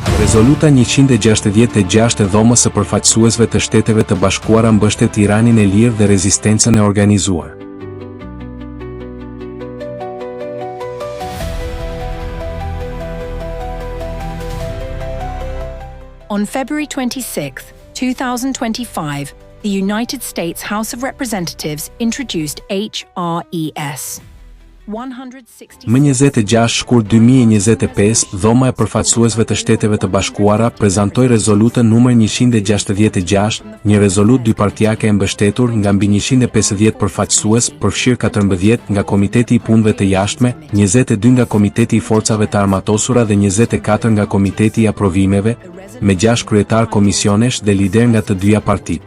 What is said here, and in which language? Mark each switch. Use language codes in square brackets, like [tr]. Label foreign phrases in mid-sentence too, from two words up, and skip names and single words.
[sq] Rezoluta 166 e Dhomës së Përfaqësuesve të Shteteve të Bashkuara mbështet Iranin e lirë dhe rezistencën e organizuar. [en] On February 26, 2025, the United States House of Representatives introduced HRES. [sq] Më 26 shkurt 2025, Dhoma e Përfaqësuesve të Shteteve të Bashkuara prezantoi rezolutën numër 166, një rezolutë dypartjake e mbështetur nga mbi 150 përfaqësues, përfshirë 14 nga Komiteti i Punëve të Jashtme, 22 nga Komiteti i Forcave të Armatosura dhe 24 nga Komiteti i Aprovimeve, me 6 kryetar komisionesh dhe lider nga të dyja partitë.